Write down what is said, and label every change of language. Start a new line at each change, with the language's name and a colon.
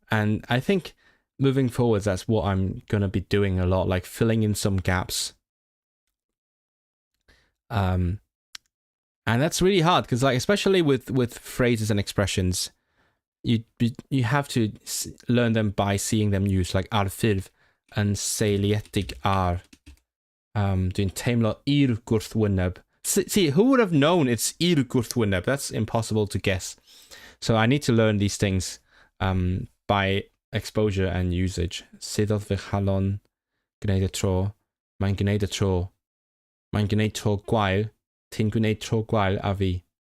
English: And I think moving forwards, that's what I'm gonna be doing a lot, like filling in some gaps. And that's really hard because, like, especially with phrases and expressions, you have to learn them by seeing them used, like
Welsh: arffurf
English: and
Welsh: seiliedig ar. Dwi'n teimlo i'r gwrthwyneb.
English: See, who would have known it's
Welsh: i'r gwrthwyneb?
English: That's impossible to guess. So I need to learn these things by exposure and usage.
Welsh: Suddodd fy chalon gwneud y tro. Mae'n gwneud y tro. Mae'n gwneud tro gwael. Ti'n gwneud tro gwael a fi.